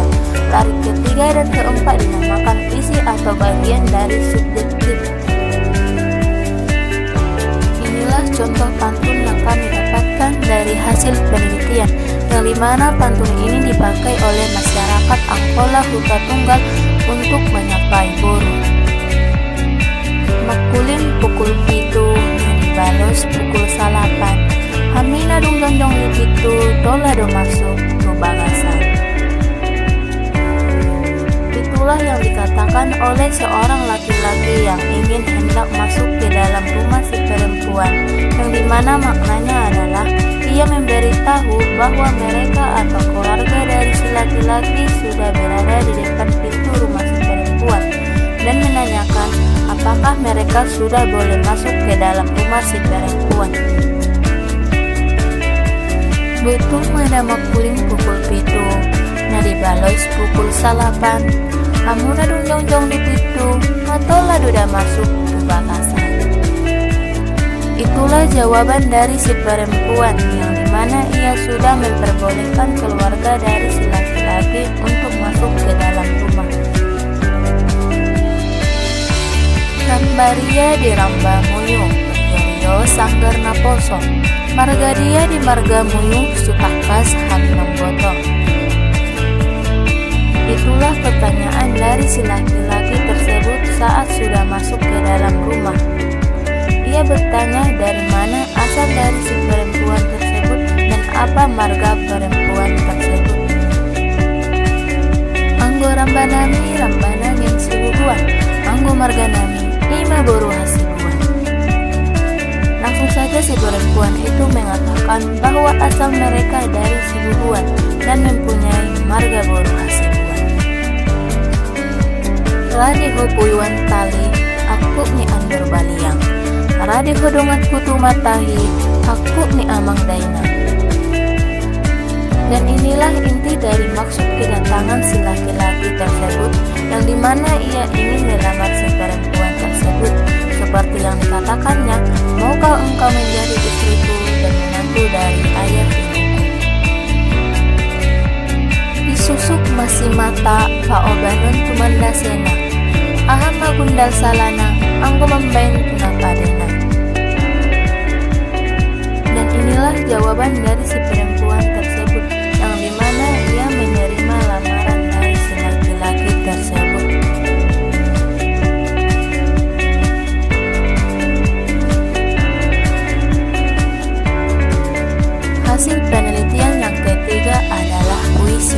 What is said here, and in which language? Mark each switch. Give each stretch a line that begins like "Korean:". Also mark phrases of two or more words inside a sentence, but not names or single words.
Indonesian: Larik ketiga dan keempat dinamakan isi atau bagian dari subjektif. Inilah contoh pantun yang kami dapatkan dari hasil penelitian, yang dimana pantun ini dipakai oleh masyarakat Angkola Huta Tunggal untuk menyapai boru.
Batak Angkola: Makulin pukul pitu, balos pukul salapan, hamina dung jongjong di pitu, tola do masuk tu bagasan.
Indonesian: Itulah yang dikatakan oleh seorang laki-laki yang ingin hendak masuk ke dalam rumah si perempuan, yang dimana maknanya adalah ia memberitahu bahwa mereka atau keluarga dari si laki-laki sudah berada di depan pintu rumah si perempuan, dan menanyakan apakah mereka sudah boleh masuk ke dalam rumah si perempuan.
Batak Angkola: Betul mana makuling pukul pitu, nadi balois pukul salapan, amuna dung jongjong di pitu, matola duda masuk ke bakasan.
Indonesian: Itulah jawaban dari si perempuan, yang dimana ia sudah memperbolehkan keluarga dari si laki-laki untuk masuk ke dalam rumah.
Batak Angkola: Kambaria di Ramba Muyung, Rio sanggarna poso, marga dia di marga muyung sutakas haminang boto.
Indonesian: Itulah pertanyaan dari si laki-laki tersebut saat sudah masuk ke dalam rumah. Ia bertanya dari mana asal dari si perempuan tersebut dan apa marga perempuan tersebut.
Batak Angkola: Anggo rambanami rambana yang sibuhuan, anggo marga nami ima boru hasibuan.
Indonesian: Langsung saja si perempuan itu mengatakan bahwa asal mereka dari Sibuhuan dan mempunyai marga boru hasibuan.
Batak Angkola: Radiho puyuan tali, aku ni andur baliang. Radiho dongat kutu matahi, aku ni amang daina.
Indonesian: Dan inilah inti dari maksud kedatangan si laki-laki tersebut, yang dimana ia ingin melamar si perempuan tersebut. Seperti yang dikatakannya, maukah engkau menjadi istriku dan menantu dari ayah ibuku?
Batak Angkola: Isusuk masih mata, paobanon tumandasena. Aham magundal salana, anggo membain tunapadena.
Indonesian: Dan inilah jawaban dari si perempuan tersebut, yang dimana ia menerima lamaran dari si laki-laki tersebut. Hasil penelitian yang ketiga adalah puisi.